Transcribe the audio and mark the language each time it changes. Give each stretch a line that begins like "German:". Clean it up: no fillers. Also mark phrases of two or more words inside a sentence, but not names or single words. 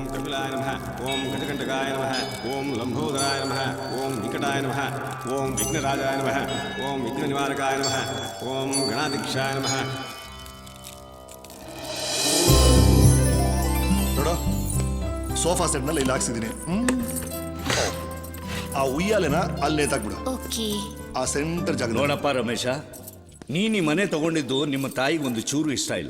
Sanskrit: मूलाय नमः ओम गजकंटकाय नमः ओम लंबोदराय नमः ओम विकटाय नमः ओम विघ्नराजाय नमः ओम विघ्ननिवारकाय नमः ओम गणाधीक्षाय नमः.
Kannada: ನೋಡು
English: sofa set
Kannada: ನಲ್ಲಿ ಇಲ್ಲಿ ಹಾಕ್ಸಿದೀನಿ. ಆ ಉಯ್ಯಾಲೆನ ಅಲ್ಲಿ ನೇತಾಕ್ಬಿಡು. ಓಕೆ. ಆ ಸೆಂಟರ್ ಜಾಗ ನೋಡಪ್ಪ ರಮೇಶ, ನೀನು ಈ ಮನೆ ತಗೊಂಡಿದ್ದು ನಿಮ್ಮ ತಾಯಿಗೆ ಒಂದು ಚೂರು ಇಷ್ಟ ಇಲ್ಲ.